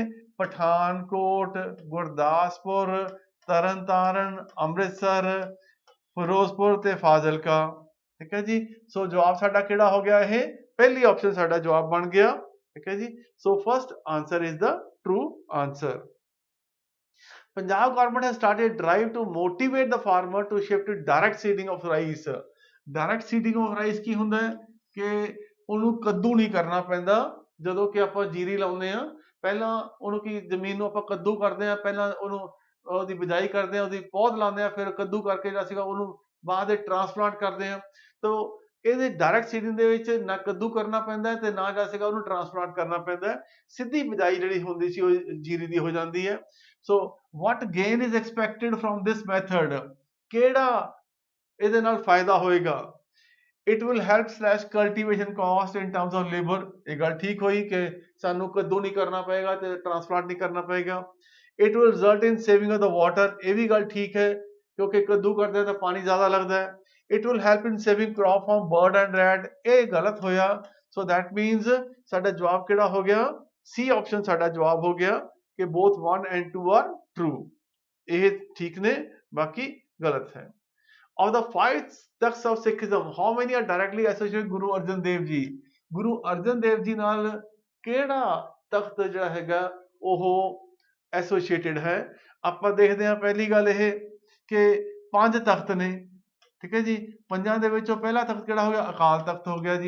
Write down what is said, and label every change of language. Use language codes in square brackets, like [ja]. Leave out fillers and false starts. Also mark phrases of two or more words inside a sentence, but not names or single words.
[pa] ਪਠਾਨਕੋਟ, ਗੁਰਦਾਸਪੁਰ, ਤਰਨਤਾਰਨ, ਅੰਮ੍ਰਿਤਸਰ, ਫਿਰੋਜ਼ਪੁਰ ਤੇ ਫਾਜ਼ਿਲਕਾ, ਠੀਕ ਹੈ ਜੀ। ਸੋ ਜਵਾਬ ਸਾਡਾ ਕਿਹੜਾ ਹੋ ਗਿਆ? ਇਹ ਪਹਿਲੀ ਆਪਸ਼ਨ ਸਾਡਾ ਜਵਾਬ ਬਣ ਗਿਆ, ਠੀਕ ਹੈ ਜੀ। [en] so first answer is the true answer. Punjab government has started a drive to motivate the farmer to shift to direct seeding of rice. Direct seeding of rice [pa] ਕੀ ਹੁੰਦਾ ਹੈ ਕਿ ਉਹਨੂੰ ਕੱਦੂ ਨਹੀਂ ਕਰਨਾ ਪੈਂਦਾ। ਜਦੋਂ ਕਿ ਆਪਾਂ ਜੀਰੀ ਲਾਉਂਦੇ ਆ, ਪਹਿਲਾਂ ਉਹਨੂੰ ਕੀ ਜ਼ਮੀਨ ਨੂੰ ਆਪਾਂ ਕੱਦੂ ਕਰਦੇ ਆ, ਪਹਿਲਾਂ ਉਹਨੂੰ ਉਹਦੀ ਬਿਜਾਈ ਕਰਦੇ ਆ, ਉਹਦੀ ਪੌਧ ਲਾਉਂਦੇ ਆ, ਫਿਰ ਕੱਦੂ ਕਰਕੇ ਜਿਹੜਾ ਸੀਗਾ ਉਹਨੂੰ ਬਾਅਦ ਦੇ ਟ੍ਰਾਂਸਪਲਾਂਟ ਕਰਦੇ ਆ। ਤਾਂ ਇਹਦੇ [en] direct seeding [pa] ਦੇ ਵਿੱਚ ਨਾ ਕੱਦੂ ਕਰਨਾ ਪੈਂਦਾ ਤੇ ਨਾ ਜਿਹੜਾ ਸੀਗਾ ਉਹਨੂੰ ਟ੍ਰਾਂਸਪਲਾਂਟ ਕਰਨਾ ਪੈਂਦਾ, ਸਿੱਧੀ ਬਿਜਾਈ ਜਿਹੜੀ ਹੁੰਦੀ ਸੀ ਉਹ ਜੀਰੀ ਦੀ ਹੋ ਜਾਂਦੀ ਹੈ। [en] ਸੋ what gain is expected from this method? [pa] ਕਿਹੜਾ ਇਹਦੇ ਨਾਲ ਫਾਇਦਾ ਹੋਏਗਾ? [en] It will help slash cultivation cost in terms of labor. [pa] ਇਹ ਗੱਲ ਠੀਕ ਹੋਈ ਕਿ ਸਾਨੂੰ ਕੱਦੂ ਨਹੀਂ ਕਰਨਾ ਪਏਗਾ ਤੇ ਟ੍ਰਾਂਸਪਲਾਂਟ ਨਹੀਂ ਕਰਨਾ ਪਏਗਾ। [en] It will result in saving of the water. [pa] ਇਹ ਵੀ ਗੱਲ ਠੀਕ ਹੈ ਕਿਉਂਕਿ ਕੱਦੂ ਕਰਦੇ ਤਾਂ ਪਾਣੀ ਜ਼ਿਆਦਾ ਲੱਗਦਾ ਹੈ। [en] It will help in saving crop from bird and rat. [pa] ਇਹ ਗਲਤ ਹੋਇਆ। [en] So that means [pa] ਸਾਡਾ ਜਵਾਬ ਕਿਹੜਾ ਹੋ ਗਿਆ? C ਆਪਸ਼ਨ ਸਾਡਾ ਜਵਾਬ ਹੋ ਗਿਆ ਕਿ [en] both 1 and 2 are true. [pa] ਇਹ ਠੀਕ ਨੇ, ਬਾਕੀ ਗਲਤ ਹੈ। [en] Of the 5 ਤਖਤ of Sikhism, how many are directly associated with Guru Arjan Dev Ji? [pa] ਗੁਰੂ ਅਰਜਨ ਦੇਵ ਜੀ ਨਾਲ ਕਿਹੜਾ ਤਖਤ ਜਿਹੜਾ ਹੈਗਾ ਉਹ ਐਸੋਸੀਏਟਿਡ ਹੈ? ਆਪਾਂ ਦੇਖਦੇ ਹਾਂ ਪਹਿਲੀ ਗੱਲ ਇਹ ਕਿ 5 ਤਖਤ ਨੇ, ਠੀਕ ਹੈ ਜੀ। ਪੰਜਾਂ ਦੇ ਵਿੱਚੋਂ ਪਹਿਲਾ ਤਖਤ ਕਿਹੜਾ ਹੋ ਗਿਆ? ਅਕਾਲ ਤਖਤ ਹੋ ਗਿਆ ਜੀ।